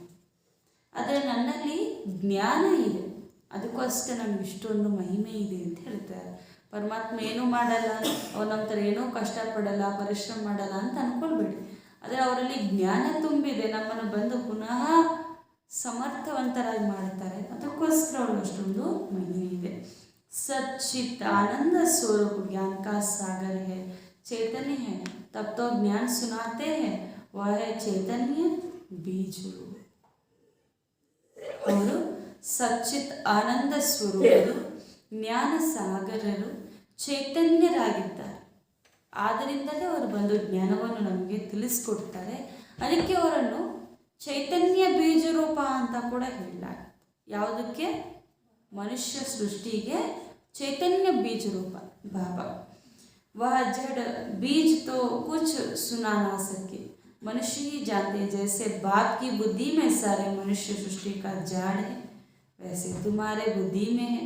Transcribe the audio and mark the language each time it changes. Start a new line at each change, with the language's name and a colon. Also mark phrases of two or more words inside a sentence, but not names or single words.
Kannada: ಆದರೆ ನನ್ನಲ್ಲಿ ಜ್ಞಾನ ಇದೆ, ಅದಕ್ಕೂ ಅಷ್ಟೇ ನಮ್ಗೆ ಇಷ್ಟೊಂದು ಮಹಿಮೆ ಇದೆ ಅಂತ ಹೇಳ್ತಾರೆ. ಪರಮಾತ್ಮ ಏನೂ ಮಾಡಲ್ಲ, ಅವ್ರು ನಮ್ಮ ಥರ ಏನೂ ಕಷ್ಟಪಡಲ್ಲ, ಪರಿಶ್ರಮ ಮಾಡಲ್ಲ ಅಂತ ಅಂದ್ಕೊಳ್ಬೇಡಿ. ಆದರೆ ಅವರಲ್ಲಿ ಜ್ಞಾನ ತುಂಬಿದೆ, ನಮ್ಮನ್ನು ಬಂದು ಪುನಃ ಸಮರ್ಥವಂತರಾಗಿ ಮಾಡ್ತಾರೆ. ಅದಕ್ಕೋಸ್ಕರ ಅವಳು ಅಷ್ಟೊಂದು ಮಹಿಮೆ ಇದೆ.
Hindi: सच्चित आनंद स्वरूप ज्ञान का सागर है, चैतन्य है, तब तो ज्ञान सुनाते हैं, वह है चैतन्य बीज रूप.
Kannada: ಅವರು ಸಚ್ಚಿತ್ ಆನಂದ ಸ್ವರೂಪರು, ಜ್ಞಾನ ಸಾಗರರು, ಚೈತನ್ಯರಾಗಿದ್ದಾರೆ. ಆದ್ದರಿಂದಲೇ ಅವರು ಬಂದು ಜ್ಞಾನವನ್ನು ನಮಗೆ ತಿಳಿಸ್ಕೊಡ್ತಾರೆ. ಅದಕ್ಕೆ ಅವರನ್ನು ಚೈತನ್ಯ ಬೀಜ ರೂಪ ಅಂತ ಕೂಡ ಹೇಳಲಾಗುತ್ತೆ. ಯಾವುದಕ್ಕೆ?
Hindi: मनुष्य सृष्टि के चैतन्य बीज रूप बाबा. वह जड़ बीज तो कुछ सुना ना सके, मनुष्य ही जानते जैसे बाप की बुद्धि में सारे मनुष्य सृष्टि का जाड़ है, वैसे तुम्हारे बुद्धि में है.